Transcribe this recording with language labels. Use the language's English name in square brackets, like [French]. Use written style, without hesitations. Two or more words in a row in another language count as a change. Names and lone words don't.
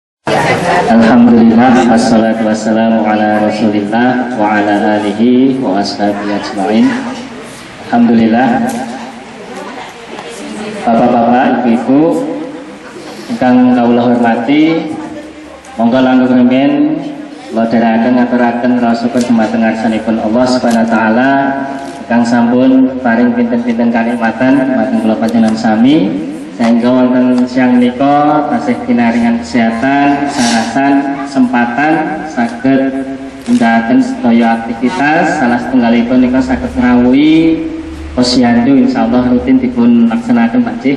[Arabic] الحمد لله، والصلاة والسلام على رسول الله وعلى آله وأصحابه أجمعين. [Javanese] Alhamdulillah, bapak-bapak, ibu-ibu ingkang kawula hormati, monggo langgeng remen kula dherekaken ngaturaken raosipun dumateng ngarsanipun [Arabic] الله سبحانه وتعالى [Javanese] ingkang sampun paring pinten-pinten kanikmatan dumateng kula panjenengan sami, sehingga wonten siang menika tasih pinaringan kesehatan, kesehatan, kesempatan saged nindakaken sedaya aktivitas salah setunggalipun nika saged ngrawuhi posyandu insyaallah rutin dipun laksanaken panjih.